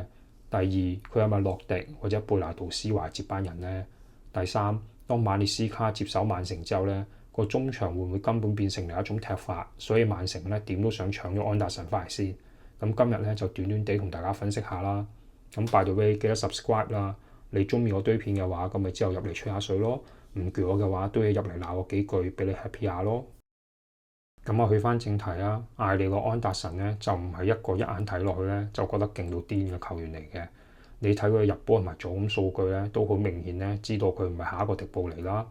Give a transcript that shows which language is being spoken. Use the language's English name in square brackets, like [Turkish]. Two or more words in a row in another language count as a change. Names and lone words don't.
[Cantonese] 第二，佢係咪洛迪或者貝拿杜斯華接班人咧？第三，當馬列斯卡接手曼城之後咧，個中場會唔會根本變成另一種踢法？所以曼城咧點都想搶咗安達臣翻嚟先。咁今日咧就短短地同大家分析下啦。咁 [English] by the way [Cantonese] 記得 subscribe 啦。你中意我堆片嘅話，咁咪之後入嚟吹下水咯。唔攰我嘅話，都要入嚟鬧我幾句，俾你 happy 下咯。咁我去翻正題啊。艾利諾安達臣咧就唔係一個一眼睇落去咧就覺得勁到癲嘅球員嚟嘅。你睇佢入波同埋做咁數據咧，都好明顯咧，知道佢唔係下一個迪布尼啦。